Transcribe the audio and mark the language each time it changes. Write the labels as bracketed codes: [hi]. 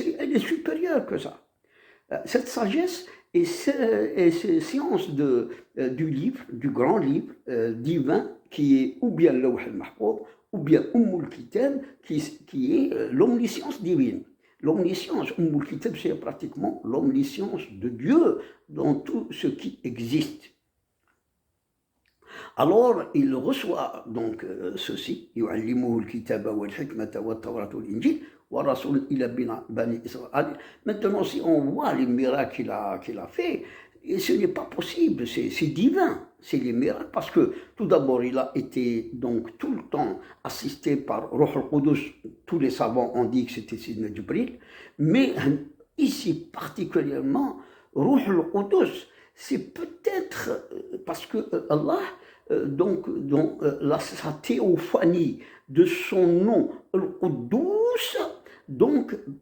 [fr] Elle est supérieure que ça. Cette sagesse et ces sciences du livre, du grand livre divin, qui est ou bien Lawh al-Mahfouz, ou bien al-Kitab, qui est l'omniscience divine. L'omniscience, al-Kitab, c'est pratiquement l'omniscience de Dieu dans tout ce qui existe. Alors, il reçoit donc ceci, [ar] يُعَلِّمُهُ الْكِتَابَ وَالْحِكْمَةَ وَالتَّوْرَاةَ وَالْإِنْجِيلَ وَرَسُولٌ إِلَى بَنِي إِسْرَائِيل. [fr] Maintenant, si on voit les miracles qu'il a fait, ce n'est pas possible, c'est divin, c'est les miracles, parce que tout d'abord, il a été donc tout le temps assisté par Ruh al-Qudus. Tous les savants ont dit que c'était Sidna Jibril, mais ici particulièrement, Ruh al-Qudus, c'est peut-être parce que Allah, donc sa théophanie de son nom, Al-Quddus, donc